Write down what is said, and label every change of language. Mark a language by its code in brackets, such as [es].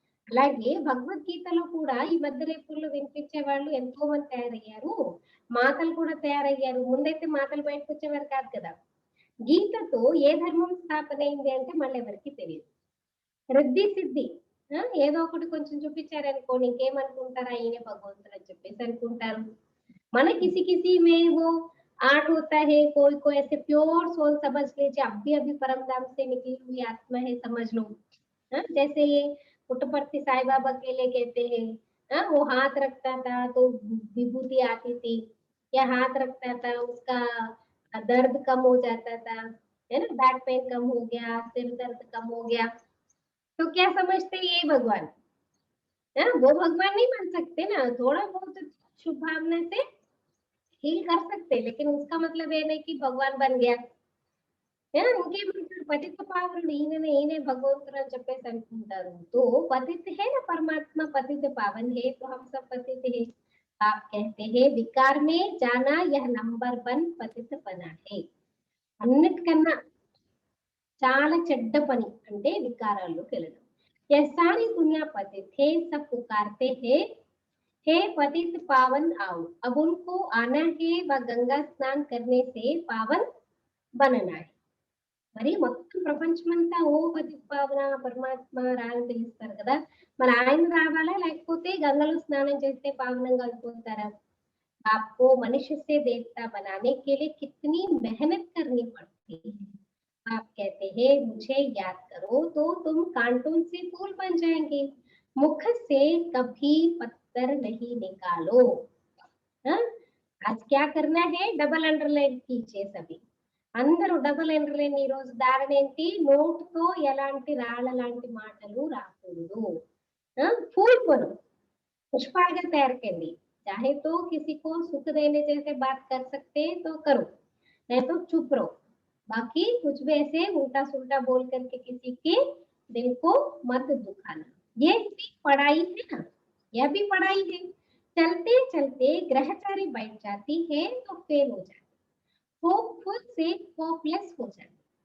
[te] అలాగే భగవద్గీతలో కూడా ఈ మధ్య రేపుల్లో వినిపించే వాళ్ళు ఎంతో మంది తయారయ్యారు, మాతలు కూడా తయారయ్యారు. ముందైతే మాతలు బయటకు వచ్చేవారు కాదు కదా. గీతతో ఏ ధర్మం స్థాపన అయింది అంటే మళ్ళీ ఎవరికి తెలియదు. రిద్ధి సిద్ధి ఏదో ఒకటి కొంచెం చూపించారనుకోండి, ఇంకేమనుకుంటారా ఈయన భగవంతుడు అని చెప్పేసి అనుకుంటారు. [hi] మన किसी किसी में वो आर्ट होता है, कोई कोई ऐसे प्योर सोल समझ लीजिए, अभी परम धाम से निकली हुई आत्मा है समझ लो. जैसे ये पुट्टपर्थी साईं बाबा के लिए कहते हैं, वो हाथ रखता था तो विभूति आती थी, या हाथ रखता था उसका दर्द कम हो जाता था, है ना, बैक पेन कम हो गया, सिर दर्द कम हो गया. तो क्या समझते ये भगवान, है ना, वो भगवान नहीं बन सकते ना. थोड़ा बहुत शुभ भावना से हील कर सकते, लेकिन उसका मतलब ये नहीं कि भगवान बन गया. [te] ఇంకేమంటారు, పతిత పావనుడు ఈయనే భగవంతుడు అని చెప్పేసి అనుకుంటారు. [hi] తో పతిత హే నా పరమాత్మ పతిత పావన్ హే, తో హమ్ సబ్ పతిత హే. आप कहते हैं विकार में जाना यह नंबर 1 పతిత పనా హే. [te] అన్నిటికన్నా చాలా చెడ్డ పని అంటే వికారాల్లోకి వెళ్ళడం. [hi] यह सारी दुनिया पतित है, सब पुकारते हैं हे पतित पावन आओ. अब उनको आना है व गंगा स्नान करने से पावन बनना है. [te] మరి మొత్తం ప్రపంచమంతా ఓ పతిత పావన పరమాత్మ రాని పిలుస్తారు కదా, మరి ఆయన రావాలా లేకపోతే గంగలో స్నానం చేస్తే పావనంగా అయిపోతారా? [hi] आपको मनुष्य से देवता बनाने के लिए कितनी मेहनत करनी पड़ती है. आप कहते हैं मुझे याद करो तो तुम कांटों से फूल बन जाएंगे, मुख से कभी पत्थर नहीं निकालो। हाँ? आज क्या करना है, डबल अंडरलाइन कीजिए सभी। [te] అందరూ డబుల్ అండర్లైన్ ఈ రోజు ధారణ ఏంటి, నోట్ తో ఎలాంటి రాళ్ళ లాంటి మాటలు రాకూడదు। [hi] फूल बनो, पुष्पालका तैयार कर ली। चाहे तो किसी को सुख देने जैसे बात कर सकते हैं तो करो, नहीं तो चुप रहो। बाकी कुछ भी ऐसे उल्टा सुल्टा बोल करके किसी के दिल को मत दुखाना। ये भी पढ़ाई है ना, यह भी पढ़ाई है। चलते चलते ग्रहचारी बैठ जाती है तो फेल हो जाती, होपफुल से होपलेस हो जाती।